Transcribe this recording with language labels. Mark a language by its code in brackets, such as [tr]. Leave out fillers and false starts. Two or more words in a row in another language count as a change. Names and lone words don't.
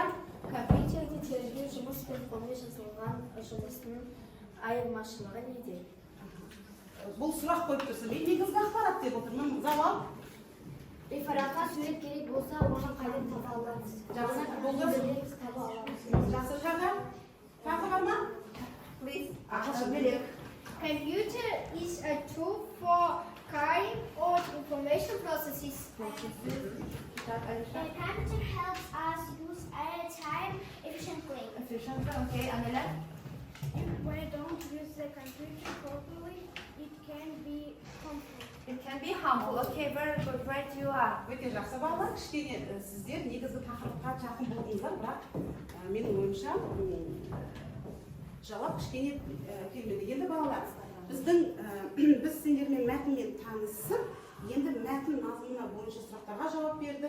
[kk] Компьютерде тергеу жұмыс пен қолмен жасалған жұмыстың айырмашылығы неде? Бұл сұрақ қойып тұрсың. Мен негізгі ақпарат деп отырмын. Завал? Рефератқа сурет керек болса, оны қайдан таба аламыз? Жақсы, болды. Білеміз, таба аламыз. Жақсы жағы? Тағы бар ма? Please. Ағылшын. Юлик. [en] Computer is a tool for carrying out information processes. Computer helps us use our time efficiently. Okay, Amela. When I don't use the computer properly, it can be harmful. It can be harmful. Okay, very good. Right you are. [kk] Өте жақсы балалар. Кішкене сіздер негізгі тақырыпқа жақын болдыңыздар, бірақ менің ойымша жауап кішкене келмеді. Енді балалар, біз сендермен мәтінмен танысып, енді мәтін мазмұны бойынша сұрақтарға жауап бердік.